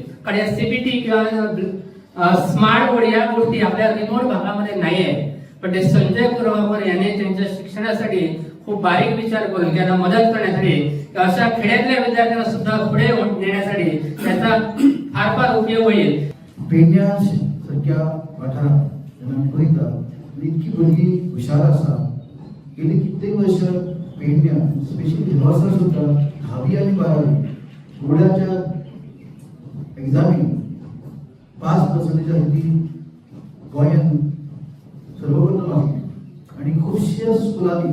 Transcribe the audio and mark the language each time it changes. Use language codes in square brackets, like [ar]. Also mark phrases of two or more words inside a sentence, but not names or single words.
[mr] कारण या सीबीटी किंवा [en] smart board [mr] या गोष्टी आपल्या रिमोट भागामध्ये नाही आहे. पण ते संजय कोल्हवकर यांनी त्यांच्या शिक्षणासाठी खूप बारीक विचार करून त्यांना मदत करण्यासाठी अशा खेड्यातल्या विद्यार्थ्यांना सुद्धा पुढे नेण्यासाठी त्याचा फार फार उपयोग होईल. [kok] पेडण्यासारख्या वाठारात पळयता इतकी भुरगीं हुशार आसा. गेली कित्येक वर्ष पेडण्या स्पेशली ह्या वर्सा सुद्धा 10वी आनी 12वी बोर्डाच्या एक्झामीन 5% गोंयान स्कुलांनी